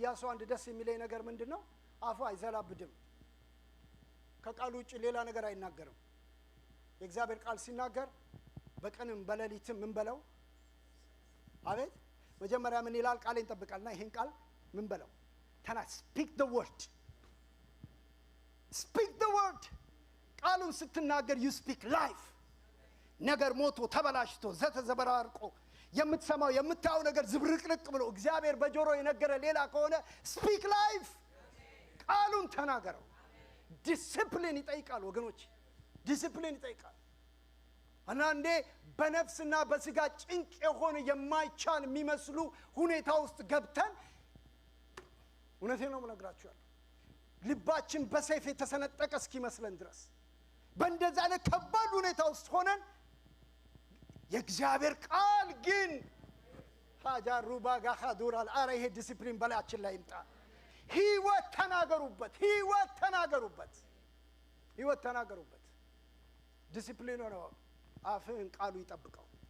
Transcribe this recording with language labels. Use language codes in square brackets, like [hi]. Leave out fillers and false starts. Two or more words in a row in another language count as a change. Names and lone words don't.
[am] ኢያሱ አንድ ደስ የሚለኝ ነገር ምንድነው? አፉ አይዘላብድም። ከቃሉ ውጭ ሌላ ነገር አይናገርም። የእግዚአብሔር ቃል ሲናገር በቀንም በሌሊትም ምን በለው? አቤት መጀመሪያ ምን ይላል? ቃሌን ጠብቃልና ይሄን ቃል ምን በለው [en] speak the word. Speak the word. [am] ቃሉን ስትናገር [en] you speak life. [am] ነገር ሞቶ ተበላሽቶ ዘተዘበራርቆ የምትሰማው የምታየው ነገር ዝብርቅርቅ ብሎ እግዚአብሔር በጆሮ የነገረ ሌላ ከሆነ [en] speak life. [am] ቃሉን ተናገረው። ዲሲፕሊን ይጠይቃል ወገኖች፣ ዲሲፕሊን ይጠይቃል። አንዳንዴ በነፍስና በስጋ ጭንቅ የሆነ የማይቻል የሚመስሉ ሁኔታ ውስጥ ገብተን እውነቴን ነው የምነግራችሁ ልባችን በሰይፍ የተሰነጠቀ እስኪመስለን ድረስ በእንደዛ አይነት ከባድ ሁኔታ ውስጥ ሆነን የእግዚአብሔር ቃል ግን ሀጃሩባ ጋኻዱራል አረ ይሄ ዲሲፕሊን በላያችን ላይ ይምጣ። ህይወት ተናገሩበት፣ ህይወት ተናገሩበት፣ ህይወት ተናገሩበት። ዲሲፕሊን ነው። አፍህን ቃሉ ይጠብቀው።